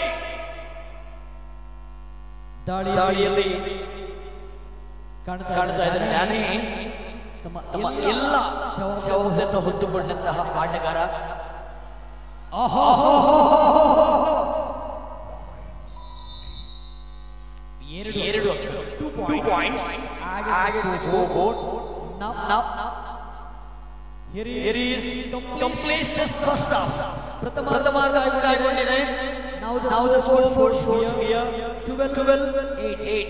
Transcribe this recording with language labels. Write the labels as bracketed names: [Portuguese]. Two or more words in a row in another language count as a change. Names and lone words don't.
[Kannada] ದಾಳಿಯಲ್ಲಿ ಕಾಣ್ತಾ ಇದ್ದಾರೆ ಡ್ಯಾನಿ ತಮ್ಮ ಎಲ್ಲ ಜವಾಬ್ದಾರಿಯನ್ನು ಹೊತ್ತುಕೊಂಡಂತಹ ಆಟಗಾರ. ಎರಡು ಅಂಕ 2 ಪಾಯಿಂಟ್ಸ್. [English] Here is completion first half. [Kannada] ಪ್ರಥಮಾರ್ಧ ಮುಕ್ತಾಯಗೊಂಡಿದೆ. [English] Now the score shows here 12-8.